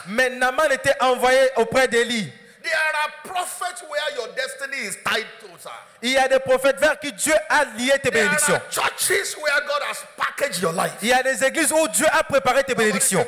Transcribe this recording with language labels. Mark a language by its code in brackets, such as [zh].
[fr] Mais Naaman était envoyé auprès d'Élie. [en] There are prophets where your destiny is tied to, sir. [fr] Il y a des prophètes vers qui Dieu a lié tes [en] There [fr] bénédictions. [en] are churches where God has packaged your life. [fr] Il y a des églises où Dieu a préparé tes bénédictions.